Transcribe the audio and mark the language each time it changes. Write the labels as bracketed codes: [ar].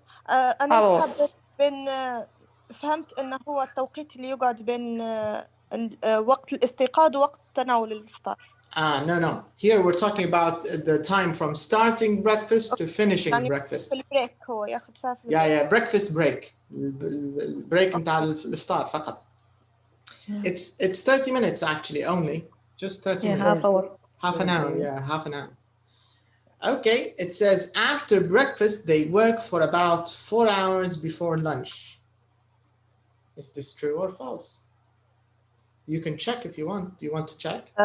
[ar] أنا حابة بين فهمت إنه هو التوقيت اللي يقعد بين وقت الاستيقاظ ووقت تناول الإفطار. [en] No. Here we're talking about the time from starting breakfast to finishing [ar] يعني [en] breakfast. [ar] في البريك هو ياخذ فيها في [en] Yeah, breakfast break. [ar] البريك متاع الإفطار فقط. [en] It's 30 minutes actually only. Just 30 minutes. Half hour. Half an hour, half an hour. Okay, it says after breakfast they work for about 4 hours before lunch. Is this true or false? You can check if you want. Do you want to check?